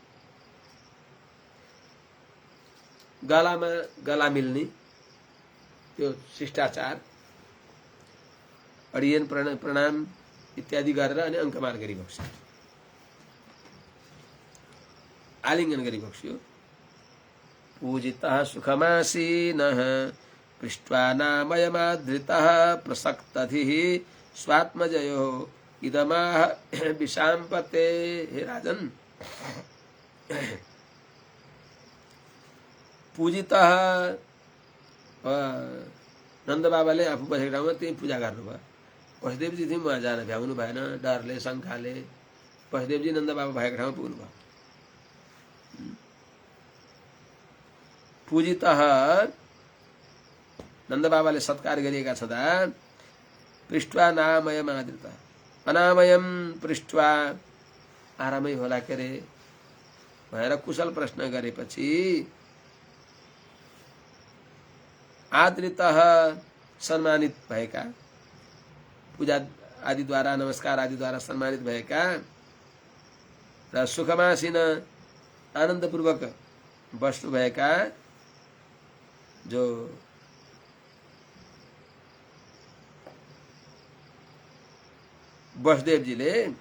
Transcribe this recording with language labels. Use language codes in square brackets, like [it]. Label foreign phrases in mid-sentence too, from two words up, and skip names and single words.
[ne] गलामा गला मिल्ने त्यो शिष्टाचार, अडियन प्रणाम इत्यादि गरेर अनि अङ्कमाल गरी बक्स्यो, आलिङ्गन गरी बक्स्यो। [sa] पूजितः सुखमासीनः पृष्ट्वा नामयमाधृतः प्रसक्तधिः स्वात्मजयो इदमाह विशाम्पते। [ne] हे राजन, पूजितः नन्द बाबाले आफू बसेको ठाउँमा त्यही पूजा गर्नुभयो। वसुदेवजी थिए, उहाँ जान भ्याउनु भएन, डरले शङ्काले। वसुदेवजी नन्द बाबा भएको ठाउँमा पुग्नुभयो। पूजितः नन्द बाबाले सत्कार गरिएका छँदा [sa] पृष्ट्वा नामयम आदृत, अनामयम पृष्ट्वा [ne] आरामै होला के रे भनेर कुशल प्रश्न गरेपछि आदृतः सम्मानित भएका, पूजा आदिद्वारा नमस्कार आदिद्वारा सम्मानित भएका र सुखमासिन आनन्दपूर्वक बस्नुभएका जो वसुदेवजीले